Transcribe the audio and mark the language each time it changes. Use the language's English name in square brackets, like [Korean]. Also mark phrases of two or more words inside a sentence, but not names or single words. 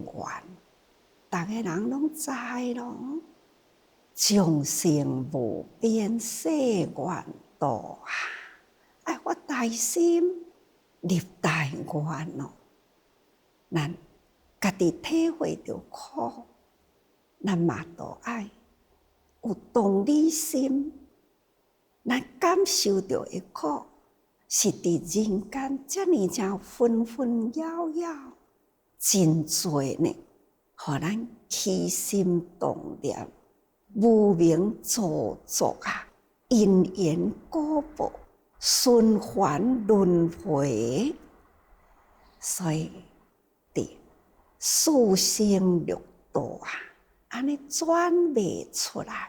[Min Nan Chinese] 逐个人拢知咯，众生无边世缘道啊！爱发大心， 入大愿哦，咱家己体会到苦，咱嘛都爱有同理心，咱感受到的苦，是伫人间遮尔正纷纷扰扰，真多呢，互咱起心动念，无明造作啊，因缘果报，循环轮回，所以伫四生六道啊，安尼转袂出来。